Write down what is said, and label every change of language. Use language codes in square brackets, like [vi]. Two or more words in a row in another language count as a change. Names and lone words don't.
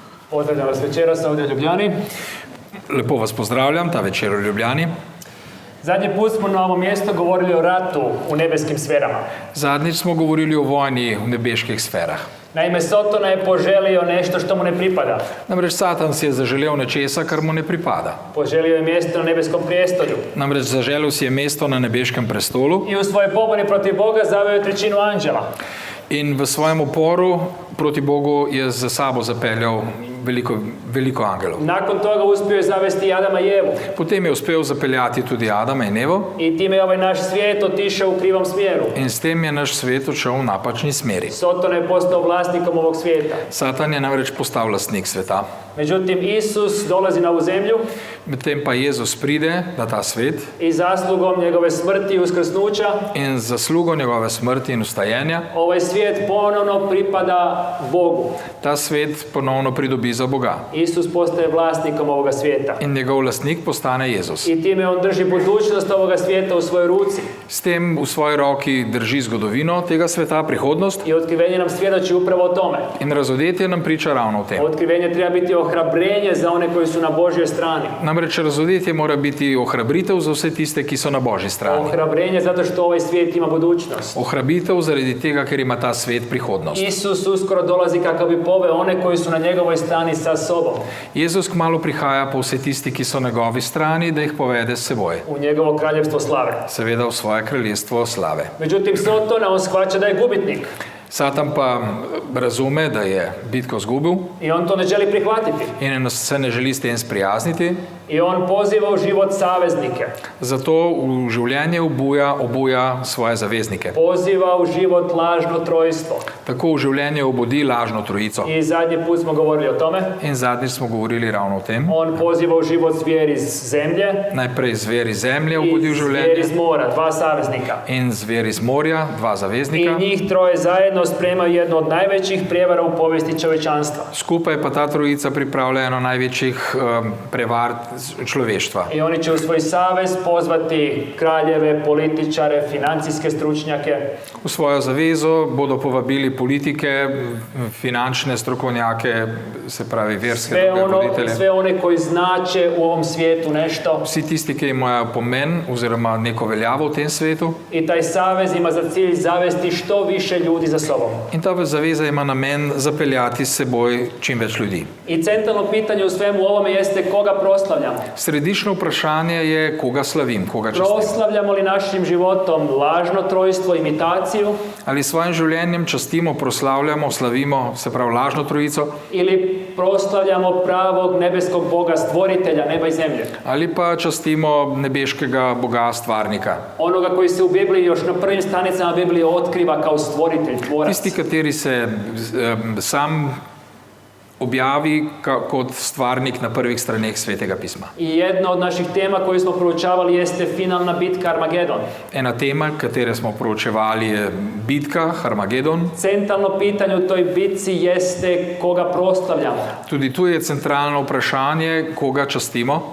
[hr] Pozdravljam vas večeras ovdje u Ljubljani. [sl] Lepo vas pozdravljam ta večer v Ljubljani. [hr] Zadnji put smo na ovom mjestu govorili o ratu u nebeskim sferama. [sl] Zadnjič smo govorili o vojni v nebeških sferah. [hr] Naime, Sotona je poželio nešto što mu ne pripada. [sl] Namreč Satan si je zaželel nečesa, kar mu ne pripada. [hr] Poželio je mjesto na nebeskom prijestolju. [sl] Namreč zaželel si je mesto na nebeškem prestolu [hr] I u svojoj pobuni protiv Boga zaveo je trećinu anđela. [sl] in v svojem uporu proti Bogu je za sabo zapeljal veliko angelov. [hr] Nakon toga uspio je zavesti i Adama i Evu. [sl] Potem je uspel zapeljati tudi Adama in Evo [hr] I time je ovaj naš svijet otišao u krivom smjeru. [sl] in s tem je naš svet odšel v napačni smeri. [hr] Sotona je postao vlasnikom ovog svijeta. [sl] Satan je namreč postal lastnik sveta. [hr] Međutim, Isus dolazi na ovu zemlju [sl] Medtem pa Jezus pride na ta svet [hr] i zaslugom njegove smrti i uskrsnuća [sl] in z zaslugo njegove smrti in ustajenja [hr] ovaj svijet ponovno pripada Bogu. [sl] ta svet ponovno pridobi za Boga [hr] Isus postaje vlasnikom ovoga svijeta. [sl] in njegov lastnik postane Jezus. [hr] I time on drži budućnost ovoga svijeta u svojoj ruci. [sl] S tem v svoji roki drži zgodovino tega sveta, prihodnost, [hr] I otkrivenje nam svjedoči upravo o tome. [sl] in razodetje nam priča ravno o tem. [hr] Otkrivenje treba biti ohrabrenje za one koji su na Božjoj strani. [sl] Namreč razodetje mora biti ohrabritev za vse tiste, ki so na Božji strani. [hr] Ohrabrenje zato što ovaj svijet ima budućnost. [sl] Ohrabritev zaradi tega, ker ima ta svet prihodnost. [hr] Isus uskoro dolazi kako bi poveo one koji su na njegovoj strani sa sobom. [sl] Jezus kmalu prihaja po vse tisti, ki so na njegovi strani, da jih povede s seboj. [hr] U njegovo kraljevstvo slave. [sl] Seveda v svoje kraljestvo slave. [hr] Međutim, Sotona on shvaća da je gubitnik. [sl] Satan pa razume, da je bitko izgubil [hr] I on to ne želi prihvatiti. [sl] in se ne želi s tem sprijazniti. [hr] I on poziva u život saveznike. [sl] Zato v življenje obuja svoje zaveznike. [hr] Poziva u život lažno trojstvo. [sl] Tako v življenje obudi lažno trojico. [hr] I zadnji put smo govorili o tome. [sl] In zadnjič smo govorili ravno o tem. [hr] On poziva u život zvijer iz zemlje [sl] Najprej zver iz zemlje obudi v [hr] i zvijer [sl] življenje [hr] iz mora, dva saveznika. [sl] in zver iz morja, dva [hr] I [sl] zaveznika. [hr] njih troje zajedno spremaju jednu od najvećih prijevara u povijesti čovječanstva. [sl] Skupaj pa ta trojica pripravlja eno največjih prevar človeštva. [hr] I oni će u svoj savez pozvati kraljeve, političare, financijske stručnjake. [sl] V svojo zavezo bodo povabili politike, finančne strokovnjake, se pravi verske voditelje. [hr] Sve one koji znače u ovom svijetu nešto. [sl] Vsi tisti, ki imajo pomen oziroma neko veljavo v tem svetu. [hr] I taj savez ima za cilj zavesti što više ljudi za sobom. [sl] In ta zaveza ima namen zapeljati s seboj čim več ljudi. [hr] I centralno pitanje u svemu ovome jeste koga proslavljamo. [sl] Središčno vprašanje je, koga slavim, koga častim. [hr] Proslavljamo li našim životom lažno trojstvo, imitaciju, [sl] Ali s svojim življenjem častimo, proslavljamo, slavimo, se pravi lažno trojico, [hr] ili proslavljamo pravog nebeskog Boga, stvoritelja neba i zemlje. [sl] ali pa častimo nebeškega Boga stvarnika. [hr] Onoga koji se u Bibliji još na prvim stranicama Biblije otkriva kao stvoritelj, tvorac. [sl] Tisti, kateri se sam objavi kot stvarnik na prvih straneh Svetega pisma. [hr] I jedna od naših tema koju smo proučavali jeste finalna bitka Armagedon. [sl] Ena tema, katere smo proučevali, je bitka Armagedon. [hr] Centralno pitanje u toj bitci jeste koga proslavljamo, [sl] Tudi tu je centralno vprašanje, koga častimo,